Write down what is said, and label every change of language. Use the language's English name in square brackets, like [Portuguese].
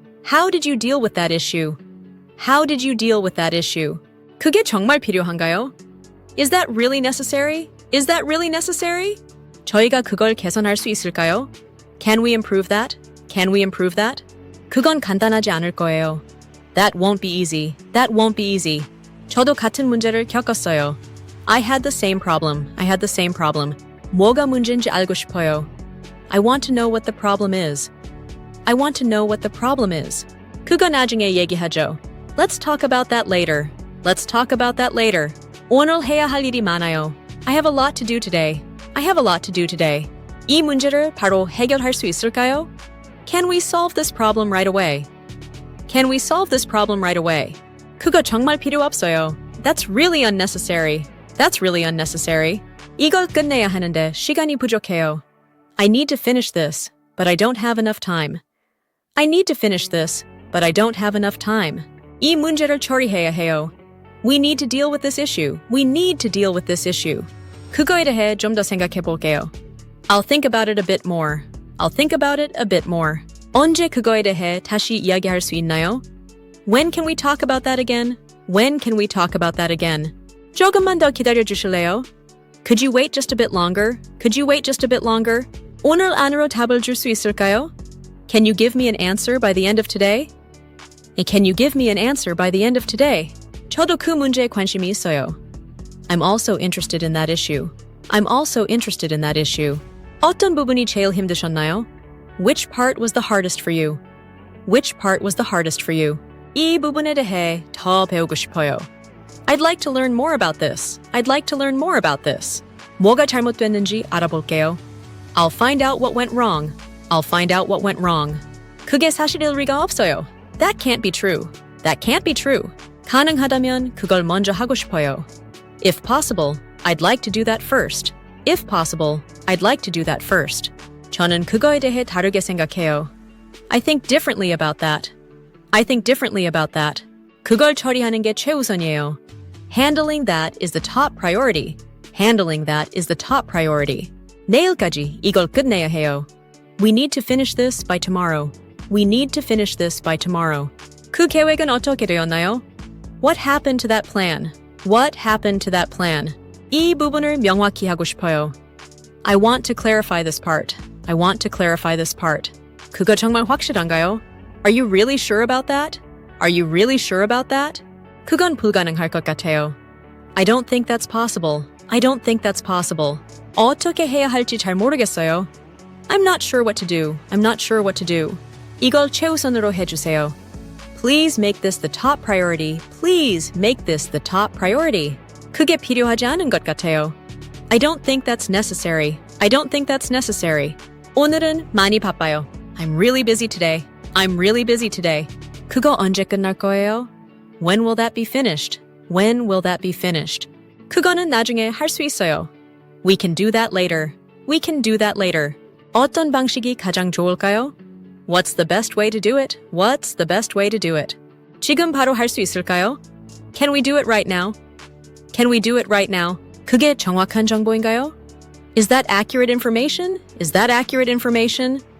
[English] How did you deal with that issue? How did you deal with that issue? [Korean] 그게 정말 필요한가요? [English] Is that really necessary? Is that really necessary? [Korean] 저희가 그걸 개선할 수 있을까요? [English] Can we improve that? Can we improve that? [Korean] 그건 간단하지 않을 거예요. [English] That won't be easy. That won't be easy. [Korean] 저도 같은 문제를 겪었어요. [English] I had the same problem. I had the same problem. [Korean] 뭐가 문제인지 알고 싶어요. [English] I want to know what the problem is. I want to know what the problem is. [Korean] 그거 나중에 얘기하죠. [English] Let's talk about that later. Let's talk about that later. [Korean] 오늘 해야 할 일이 많아요. [English] I have a lot to do today. I have a lot to do today. [Korean] 이 문제를 바로 해결할 수 있을까요? [English] Can we solve this problem right away? Can we solve this problem right away? [Korean] 그거 정말 필요 없어요. [English] That's really unnecessary. That's really unnecessary. [Korean] 이걸 끝내야 하는데 시간이 부족해요. [English] I need to finish this, but I don't have enough time. I need to finish this, but I don't have enough time. [Korean] 이 문제를 처리해야 해요. [English] We need to deal with this issue. We need to deal with this issue. [Korean] 그거에 대해 좀 더 생각해 볼게요. [English] I'll think about it a bit more. I'll think about it a bit more. [Korean] 언제 그거에 대해 다시 이야기할 수 있나요? [English] When can we talk about that again? When can we talk about that again? [Korean] 조금만 더 기다려 주실래요? [English] Could you wait just a bit longer? Could you wait just a bit longer? [Korean] 오늘 안으로 답을 줄 수 있을까요? [English] Can you give me an answer by the end of today? Can you give me an answer by the end of today? [Korean] 저도 그 문제에 관심이 있어요. [English] I'm also interested in that issue. I'm also interested in that issue. [Korean] 어떤 부분이 제일 힘드셨나요? [English] Which part was the hardest for you? Which part was the hardest for you? [Korean] 이 부분에 대해 더 배우고 싶어요. [English] I'd like to learn more about this. I'd like to learn more about this. [Korean] 뭐가 잘못됐는지 알아볼게요. [English] I'll find out what went wrong. I'll find out what went wrong. [Korean] 그게 사실일 리가 없어요. [English] That can't be true. That can't be true. [Korean] 가능하다면 그걸 먼저 하고 싶어요. [English] If possible, I'd like to do that first. If possible, I'd like to do that first. [Korean] 저는 그거에 대해 다르게 생각해요. [English] I think differently about that. I think differently about that. [Korean] 그걸 처리하는 게 최우선이에요. [English] Handling that is the top priority. Handling that is the top priority. [Korean] 내일까지 이걸 끝내야 해요. [English] We need to finish this by tomorrow. We need to finish this by tomorrow. [Korean] 그 계획은 어떻게 되었나요? [English] What happened to that plan? What happened to that plan? [Korean] 이 부분을 명확히 하고 싶어요. [English] I want to clarify this part. I want to clarify this part. [Korean] 그거 정말 확실한가요? [English] Are you really sure about that? Are you really sure about that? [Korean] 그건 불가능할 것 같아요. [English] I don't think that's possible. I don't think that's possible. [Korean] 어떻게 해야 할지 잘 모르겠어요. [English] I'm not sure what to do. I'm not sure what to do. [Korean] 이걸 최우선으로 해주세요. [English] Please make this the top priority. Please make this the top priority. [Korean] 그게 필요하지 않은 것 같아요. [English] I don't think that's necessary. I don't think that's necessary. [Korean] 오늘은 많이 바빠요. [English] I'm really busy today. I'm really busy today. [Korean] 그거 언제 끝날 거예요? [English] When will that be finished? When will that be finished? [Korean] 그거는 나중에 할 수 있어요. [English] We can do that later. We can do that later. [Korean] 어떤 방식이 가장 좋을까요? [English] What's the best way to do it? What's the best way to do it? [Korean] 지금 바로 할 수 있을까요? [English] Can we do it right now? Can we do it right now? [Korean] 그게 정확한 정보인가요? [English] Is that accurate information? Is that accurate information?